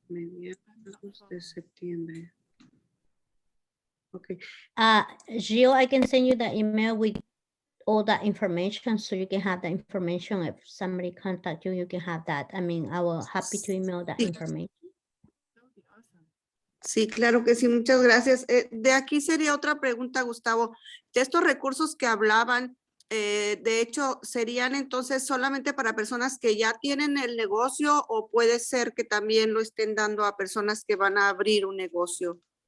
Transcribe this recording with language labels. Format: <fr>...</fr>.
<es>Mediados de septiembre.</es> <en>Okay. Gio, I can send you the email with all that information so you can have the information. If somebody contact you, you can have that. I mean, I will happy to email that</en> <es>Sí.</es> <en>information. That would be awesome.</en> <es>Sí, claro que sí, muchas gracias. De aquí sería otra pregunta, Gustavo. De estos recursos que hablaban, de hecho, ¿serían entonces solamente para personas que ya tienen el negocio o puede ser que también lo estén dando a personas que van a abrir un negocio?</es>